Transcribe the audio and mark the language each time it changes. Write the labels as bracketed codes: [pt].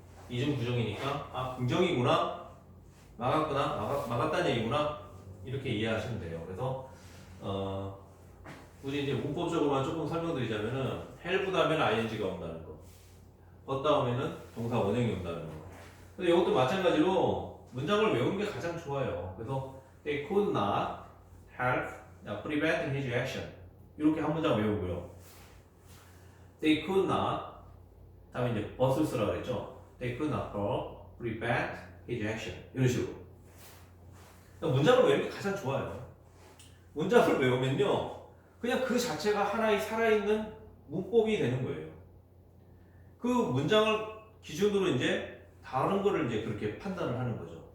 [ko] 이중 부정이니까 긍정이구나. 막았다는 얘기구나. 이렇게 이해하시면 돼요. 그래서 굳이 이제 문법적으로만 조금 설명드리자면은 help 다음에는 ing가 온다는 거. but 다음에는 동사 원형이 온다는 거. 근데 이것도 마찬가지로 문장을 외우는 게 가장 좋아요. 그래서 [en] they could not help prevent his action. [ko] 이렇게 한 문장 외우고요. They could not 다음에 이제 but을 쓰라고 그랬죠. [en] They could not prevent his action. [ko] 이런 식으로. 그러니까 문장을 외우는 게 가장 좋아요. 문장을 외우면요, 그냥 그 자체가 하나의 살아있는 문법이 되는 거예요. 그 문장을 기준으로 이제 다른 거를 이제 그렇게 판단을 하는 거죠.